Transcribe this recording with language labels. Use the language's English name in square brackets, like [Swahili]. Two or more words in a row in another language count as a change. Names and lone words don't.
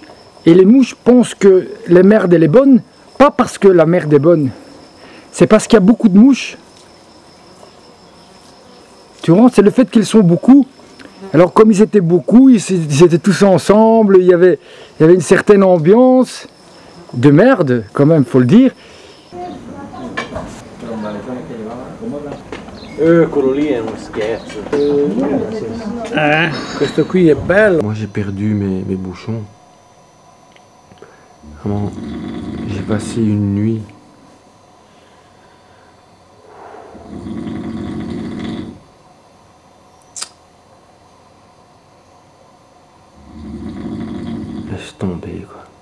[French] Et les mouches pensent que la merde elle est bonne, pas parce que la merde est bonne, c'est parce qu'il y a beaucoup de mouches. Tu vois, c'est le fait qu'ils sont beaucoup. Alors comme ils étaient beaucoup, ils étaient tous ensemble, il y avait une certaine ambiance de merde, quand même, faut le dire. [Italian] Quello lì è uno scherzo. Questo qui è bello. [French] Moi j'ai perdu mes bouchons. Vraiment, j'ai passé une nuit. Laisse tomber quoi.